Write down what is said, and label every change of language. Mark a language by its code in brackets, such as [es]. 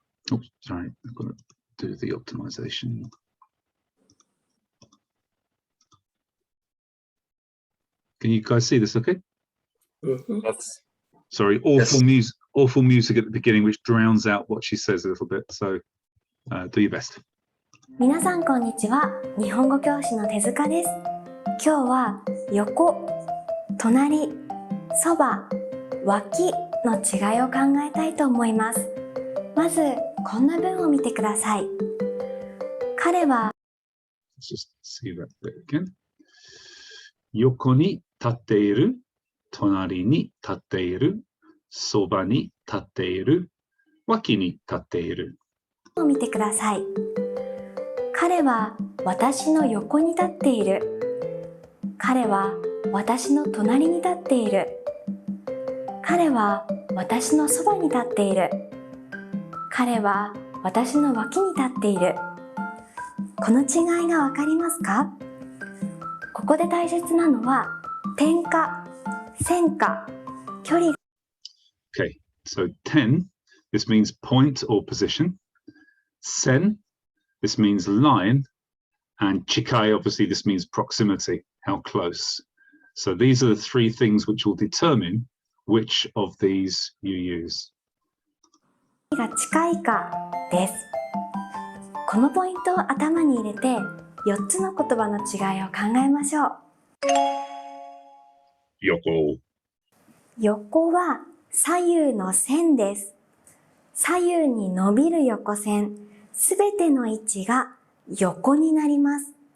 [en] Oh, sorry, I've got to do the optimization. Can you guys see this okay? Yes. Sorry, awful music at the beginning which drowns out what she says a little bit, so do your best. [ja] 皆さんこんにちは。日本語教師の手塚です。今日は横、隣、そば、脇の違いを考えたいと思います。まずこんな文を見てください。彼は [en] Let's just see that bit again. [ja] 横に立っている、隣に立っている、そばに立っている、脇に立っている。を見てください。彼は私の横に立っている。彼は私の隣に立っている。彼は私のそばに立っている。彼は私の脇に立っている。この違いがわかりますか？ここで大切なのは点か線か距離。 [en] Okay, so 10, this means point or position. Sen, this means line. And chikai, obviously, this means proximity, how close. So these are the three things which will determine which of these you use. [ja] が近いかです。このポイントを頭に入れて4つの言葉の違いを考えましょう。 Yoko. 横は左右の線です。左右に伸びる横線、すべての位置が横になります。